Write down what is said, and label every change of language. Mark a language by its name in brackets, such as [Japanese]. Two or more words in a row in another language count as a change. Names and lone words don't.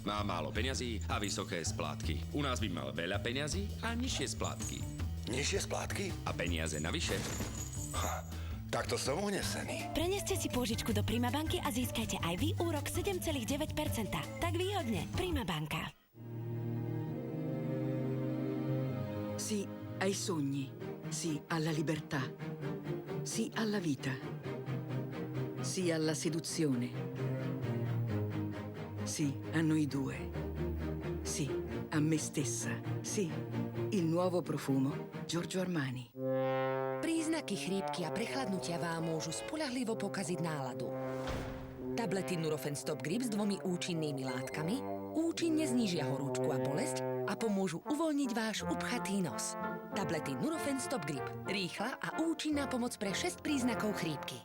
[Slovak] Má málo peňazí a vysoké splátky. U nás by mal veľa peňazí a nižšie splátky. Nižšie splátky? A peniaze navyše. Takto som unesený. Preneste si pôžičku do Prima banky a získajte aj vy úrok 7,9%. Tak výhodne. Prima banka. [Italian] Sì ai sogni, sì alla libertà, sì alla vita, sì alla seduzione, sì a noi due, sì a me stessa, sì il nuovo profumo Giorgio Armani. [Slovak] Príznaky chrípky a prechladnutia vám môžu spoľahlivo pokaziť náladu. Tablety Nurofen Stop Grip s 2 účinnými látkami účinne znížia horúčku a bolesť a pomôžu uvoľniť váš upchatý nos. Tablety Nurofen Stop Grip. Rýchla a účinná pomoc pre 6 príznakov chrípky.